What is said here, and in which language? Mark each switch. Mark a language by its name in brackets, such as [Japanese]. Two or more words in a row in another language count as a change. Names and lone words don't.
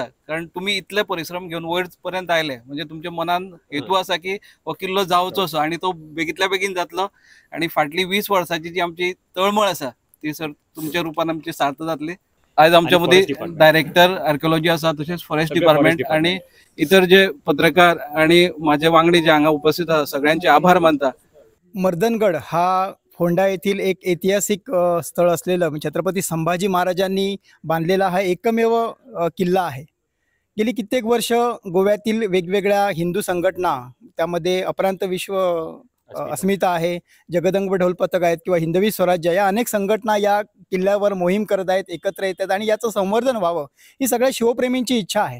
[Konkani] कारण तुम्ही इतले परिश्रम घेवन वयर पर्यंत आयले म्हणजे तुमच्या मनान हेतू आसा की हो किल्लो जावचो असो आणि तो बेगीतल्या बेगीन जातलो आणि फाटली 20 वर्सांची जी आमची तळमळ आसा ती सर तुमच्या रूपान आमची सार्थ जातली. आज आमच्या मध्ये [English] director archaeology [Konkani] आसा, तसेच [English] forest department [Konkani] आणि इतर जे पत्रकार आणि माझे वांगडी जे हांगा उपस्थित आसा सगळ्यांचे आभार मानता. [Marathi] मर्दनगड हा फोंडा येथील एक ऐतिहासिक स्थळ असलेलं छत्रपती संभाजी महाराजांनी बांधलेला हा एकमेव किल्ला आहे. गेली कित्येक वर्ष गोव्यातील वेगवेगळ्या हिंदू संघटना, त्यामध्ये अपरांत विश्व अस्मिता आहे, जगदंब ढोल पथक आहेत किंवा हिंदवी स्वराज्य, या अनेक संघटना या किल्ल्यावर मोहीम करत आहेत, एकत्र येतात आणि याचं संवर्धन व्हावं ही सगळ्या शिवप्रेमींची इच्छा आहे.